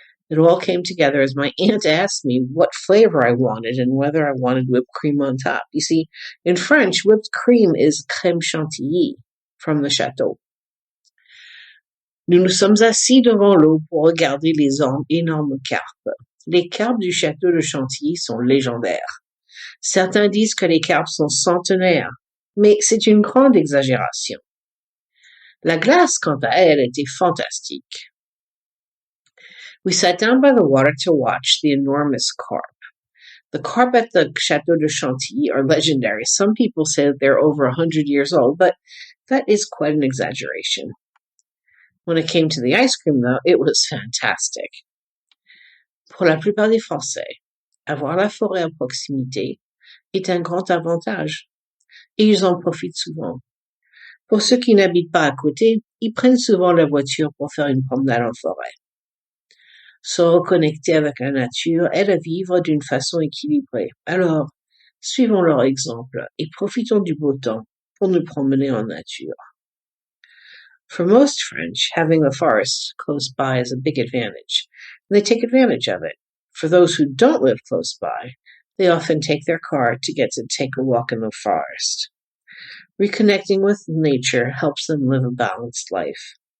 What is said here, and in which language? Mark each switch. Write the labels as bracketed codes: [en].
[en] It all came together as my aunt asked me what flavor I wanted and whether I wanted whipped cream on top. You see, in French, whipped cream is crème chantilly from the château. [fr] Nous nous sommes assis devant l'eau pour regarder les énormes carpes. Les carpes du château de Chantilly sont légendaires. Certains disent que les carpes sont centenaires, mais c'est une grande exagération. La glace, quant à elle, était fantastique. [en] We sat down by the water to watch the enormous carp. The carp at the Château de Chantilly are legendary. Some people say that they're over 100 years old, but that is quite an exaggeration. When it came to the ice cream, though, it was fantastic. [fr] Pour la plupart des Français, avoir la forêt à proximité est un grand avantage, et ils en profitent souvent. Pour ceux qui n'habitent pas à côté, ils prennent souvent la voiture pour faire une promenade en forêt. Se reconnecter avec la nature aide à vivre d'une façon équilibrée. Alors, suivons leur exemple et profitons du beau temps pour nous promener en nature. [en] For most French, having a forest close by is a big advantage, and they take advantage of it. For those who don't live close by, they often take their car to get to take a walk in the forest. Reconnecting with nature helps them live a balanced life.